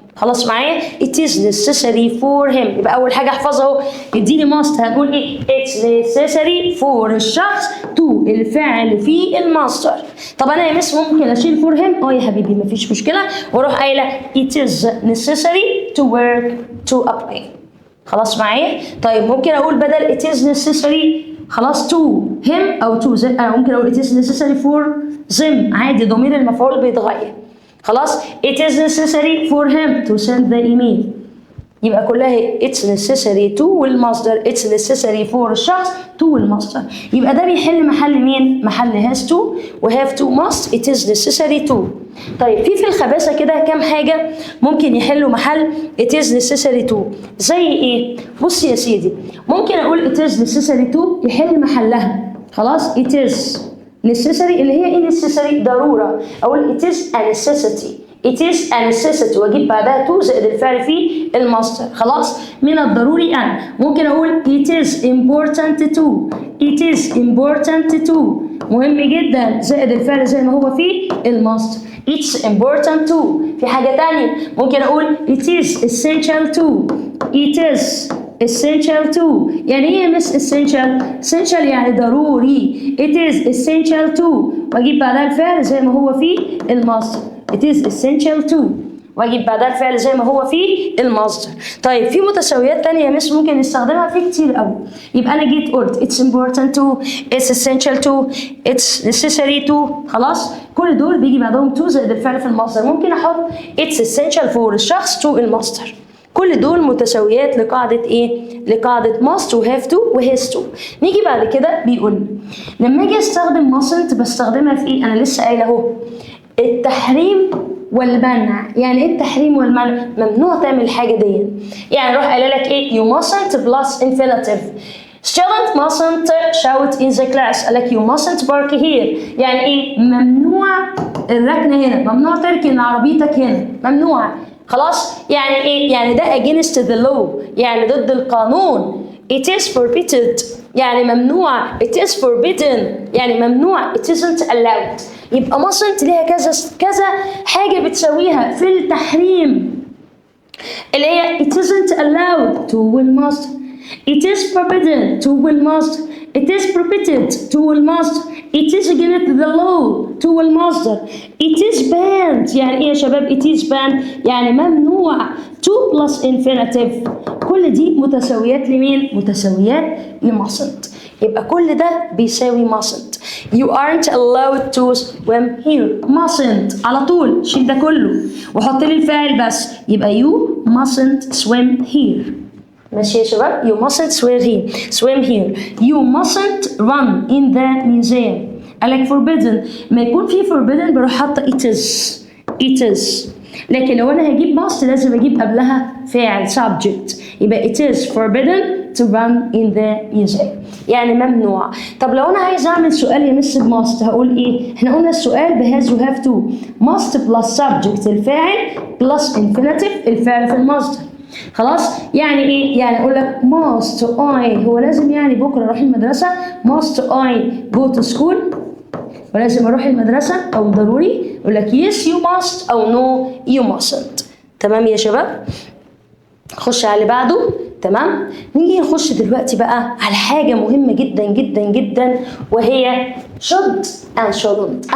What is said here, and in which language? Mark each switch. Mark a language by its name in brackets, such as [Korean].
[Arabic] خلاص معايا؟ [English] it is necessary for him، [Arabic] يبقى أول حاجة احفظها اهو. اديني must هنقول ايه؟ it's necessary for الشخص to الفعل في المصدر. طب أنا يا مس ممكن أشيل for him؟ يا حبيبي مفيش مشكلة، وأروح قايلة [English] it is necessary to work to a plan. [Arabic] خلاص معايا؟ طيب ممكن أقول بدل it is necessary خلاص to him أو to them، أنا ممكن أقول [English] it is necessary for them، [Arabic] عادي ضمير المفعول بيتغير. خلاص [English] it is necessary for him to send the email. [Arabic] يبقى كلها it's necessary to والمصدر it's necessary for الشخص to والمصدر. يبقى ده بيحل محل مين؟ محل has to و have to must it is necessary to. طيب في الخباثة كده كام حاجة ممكن يحلوا محل it is necessary to. زي ايه؟ بص يا سيدي، ممكن اقول it is necessary to يحل محلها خلاص it is necessary اللي هي ايه necessary؟ ضرورة. اقول it is a necessity it is a necessity واجيب بعدها to زائد الفعل في المصدر. خلاص من الضروري ان. ممكن اقول it is important to it is important to مهم جدا زائد الفعل زي ما هو في المصدر it's important to. في حاجة تانية ممكن اقول it is essential to it is essential to. يعني ايه مش essential؟ essential يعني ضروري it is essential to واجيب بعدها الفعل زي ما هو في المصدر it is essential to واجيب بعدها الفعل زي ما هو في المصدر. طيب في متساويات تانية يا مس ممكن نستخدمها في كتير قوي. يبقى انا جيت قلت it's important to it's essential to it's necessary to. خلاص كل دول بيجي بعدهم to زائد الفعل في المصدر. ممكن احط it's essential for الشخص to المصدر. كل دول متساويات لقاعدة ايه؟ لقاعدة must و have to و has to. نيجي بعد كده بيقول لما اجي استخدم mustn't بستخدمها في ايه؟ انا لسه قايله اهو التحريم والمنع. يعني ايه التحريم والمنع؟ ممنوع تعمل الحاجة دي. يعني اروح قايله لك ايه؟ [English] you mustn't plus infinitive. Student mustn't shout in the class. [Arabic] قال لك [English] you mustn't park here. [Arabic] يعني ايه؟ ممنوع الركنة هنا، ممنوع تركن عربيتك هنا، ممنوع. خلاص يعني ايه؟ يعني ده [English] against the law [Arabic] يعني ضد القانون. it is forbidden يعني ممنوع. it is forbidden يعني ممنوع. it isn't allowed. يبقى mustn't ليها كذا حاجة بتسويها في التحريم اللي هي it isn't allowed to والمصدر it is forbidden to والمصدر it is prohibited to والمصدر it is against the law to والمصدر it is banned. يعني ايه يا شباب it is banned؟ يعني ممنوع. to plus infinitive كل دي متساويات لمين؟ متساويات لmustn't. يبقى كل ده بيساوي mustn't. [English] you aren't allowed to swim here. [Arabic] mustn't على طول شيل ده كله وحط لي الفاعل بس يبقى [English] you mustn't swim here. [Arabic] ماشي يا شباب؟ [English] you mustn't swim here. you mustn't run in the museum. [Arabic] قالك forbidden ما يكون في forbidden بروح حاطه it is. لكن لو انا هجيب must لازم اجيب قبلها فاعل subject. [English] يبقى it is forbidden to run in the museum [Arabic] يعني ممنوع. طب لو انا عايز اعمل سؤال يمس must هقول ايه؟ احنا قلنا السؤال بهاز و have to. [English] must plus subject الفاعل plus infinitive [Arabic] الفعل في المصدر. خلاص يعني ايه؟ يعني اقول لك must I هو لازم يعني بكره اروح المدرسه [English] must I go to school [Arabic] ولازم اروح المدرسه او ضروري اقول لك [English] yes you must [Arabic] او [English] no you mustn't. [Arabic] تمام يا شباب؟ خش على اللي بعده. تمام؟ نيجي نخش دلوقتي بقى على حاجه مهمه جدا جدا جدا وهي should and shouldn't.